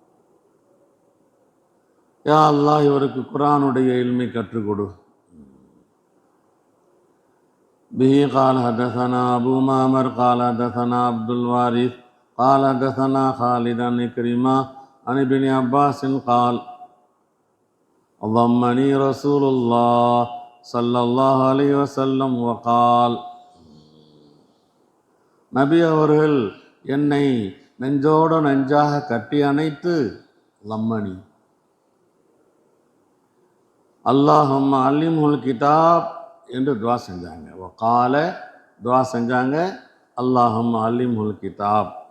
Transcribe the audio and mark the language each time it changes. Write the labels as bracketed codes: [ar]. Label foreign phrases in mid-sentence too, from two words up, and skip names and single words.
[ar] يا الله, [ta] இவருக்கு குர்ஆனுடைய இல்மை கற்றுக் கொடு. [ar] به قال حدثنا أبو معمر قال حدثنا عبد الوارث قال حدثنا خالد عن عكرمة عن ابن عباس قال ضمني رسول الله صلى الله عليه وسلم وقال. [ta] நபி அவர்கள் என்னை நெஞ்சோடு நெஞ்சாக கட்டி அணைத்து [ar] ضمني اللهم علمه الكتاب [ta] என்று துவா செஞ்சாங்க. [ar] வகால [ta] துவா செஞ்சாங்க, [ar] اللهم علمه الكتاب.